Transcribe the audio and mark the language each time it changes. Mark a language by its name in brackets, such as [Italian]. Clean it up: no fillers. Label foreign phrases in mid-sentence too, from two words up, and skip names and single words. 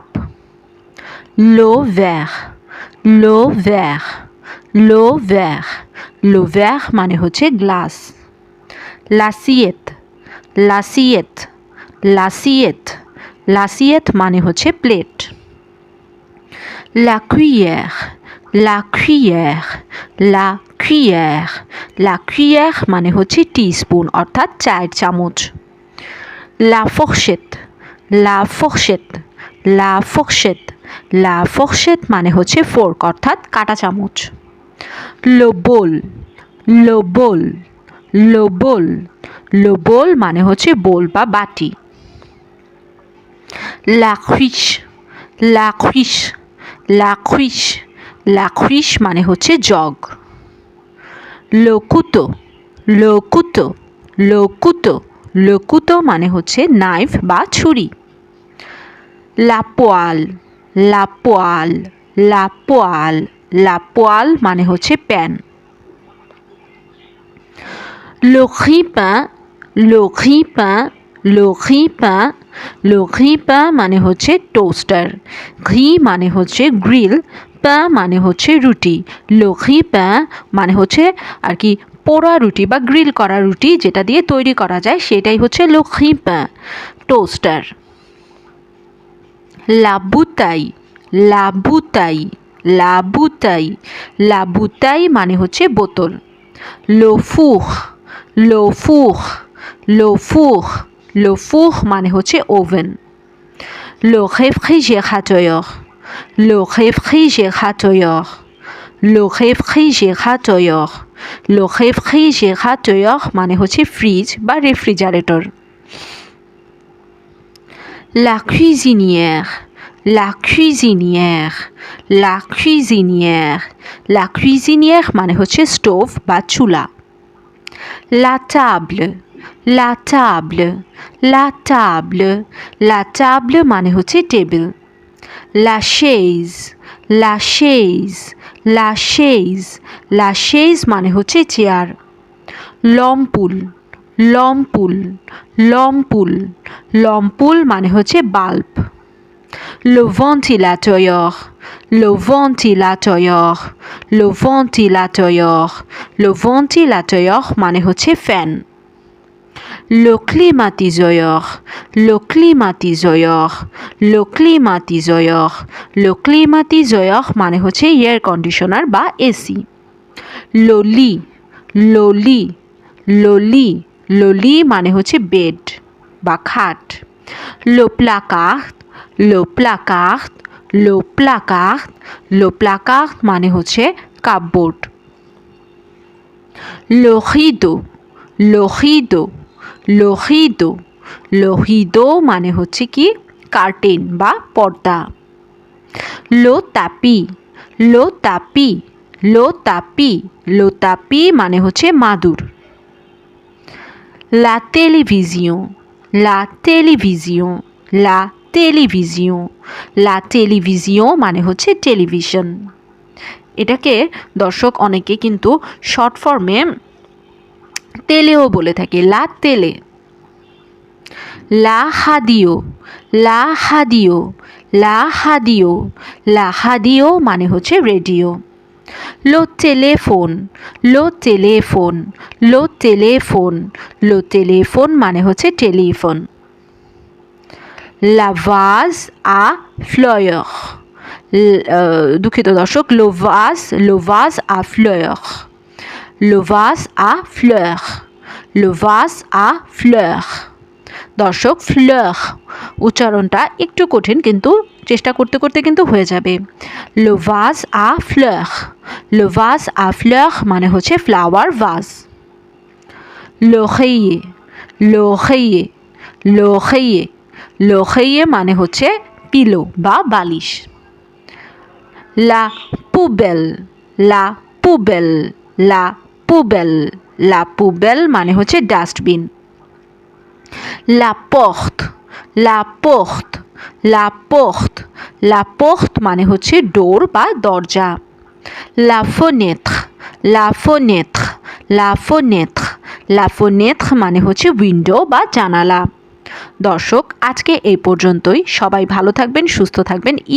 [French] le verre, le verre, le verre, le verre [Bangla] মানে হচ্ছে গ্লাস। [French] l'assiette, l'assiette, l'assiette, l'assiette [Bangla] মানে হচ্ছে প্লেট। [French] la cuillère, la cuillère, la cuillère, la cuillère [Bangla] মানে হচ্ছে টিস্পুন অর্থাৎ চায়ের চামচ। [French] la fourchette, la fourchette, la fourchette, la fourchette [Bangla] মানে হচ্ছে ফোর্ক অর্থাৎ কাঁটা চামচ। [French] le bol, le bol, le bol, le bol [Bangla] মানে হচ্ছে বোল বা বাটি। [French] La cruche, la cruche, la cruche, la cruche [Bangla] মানে হচ্ছে জগ। [French] Le couteau, le couteau, le couteau, le couteau [Bangla] মানে হচ্ছে নাইফ বা ছুরি। [French] La poêle, la poêle, la poêle, la poêle [Bangla] মানে হচ্ছে প্যান। [French] Le grille-pain, le grille-pain, le grille-pain, le grille-pain [Bangla] মানে হচ্ছে টোস্টার। ঘি মানে হচ্ছে গ্রিল, পাঁ মানে হচ্ছে রুটি। [French] le grille-pain [Bangla] মানে হচ্ছে আর কি পোড়া রুটি বা গ্রিল করা রুটি যেটা দিয়ে তৈরি করা যায় সেটাই হচ্ছে [French] le grille-pain, [Bangla] টোস্টার। [French] La bouteille, la bouteille, la bouteille, la bouteille [Bangla] মানে হচ্ছে বোতল। [French] Le four, le four, le four, le four [Bangla] মানে হচ্ছে ওভেন। [French] Le réfrigérateur, le réfrigérateur, le réfrigérateur, le réfrigérateur [Bangla] মানে হচ্ছে ফ্রিজ বা রেফ্রিজারেটর। [French] La cuisinière, la cuisinière, la cuisinière, la cuisinière [Bangla] মানে হচ্ছে স্টোভ বা চুলা। [French] La table, la table, la table, la table [Bangla] মানে হচ্ছে টেবিল। [French] La chaise, la chaise, la chaise, la chaise [Bangla] মানে হচ্ছে চেয়ার। [French] L'ampoule, l'ampoule, l'ampoule, l'ampoule [Bangla] মানে হচ্ছে বাল্ব। [French] Le ventilateur, le ventilateur, le ventilateur, le ventilateur [Bangla] মানে হচ্ছে ফ্যান। [French] Le climatiseur, le climatiseur, le climatiseur, le climatiseur [Bangla] মানে হচ্ছে এয়ার কন্ডিশনার বা এসি। [French] Le lit, le lit, le lit, le lit [Bangla] মানে হচ্ছে বেড বা খাট। [French] Le placard, le placard, le placard, le placard [Bangla] মানে হচ্ছে কাপবোর্ড। [French] Le rideau, le rideau, le rideau, le rideau [Bangla] মানে হচ্ছে কি কার্টেন বা পর্দা। [French] Le tapis, le tapis, le tapis, le tapis [Bangla] মানে হচ্ছে মাদুর। [French] La télévision, la télévision, la télévision, la télévision [Bangla] মানে হচ্ছে টেলিভিশন। এটাকে দর্শক অনেকে কিন্তু শর্ট ফর্মে তেলেও বলে থাকে, [French] la télé. La radio, la radio, la radio, la radio [Bangla] মানে হচ্ছে রেডিও। [French] Le téléphone, le téléphone, le téléphone, le téléphone [Bangla] মানে হচ্ছে টেলিফোন। [French] La vase à fleurs, [Bangla] দুঃখিত দর্শক, [French] le vase à fleurs, le vase à fleurs, le vase à fleurs। [Bangla] দর্শক ফ্লeur উচ্চারণটা একটু কঠিন কিন্তু চেষ্টা করতে করতে কিন্তু হয়ে যাবে। [French] Le vase à fleurs, le vase à fleurs [Bangla] মানে হচ্ছে ফ্লাওয়ার ভাস। [French] L'oreiller, l'oreiller, l'oreiller, l'oreiller [Bangla] মানে হচ্ছে পিলো বা বালিশ। [French] La poubelle, la poubelle, la poubelle, la poubelle [Bangla] মানে হচ্ছে ডাস্টবিন। [French] La porte, la porte, la porte, la porte [Bangla] মানে হচ্ছে ডোর বা দরজা। [French] la fenêtre, la fenêtre, la fenêtre, la fenêtre [Bangla] মানে হচ্ছে উইন্ডো বা জানালা। দর্শক, আজকে এই পর্যন্তই। সবাই ভালো থাকবেন, সুস্থ থাকবেন।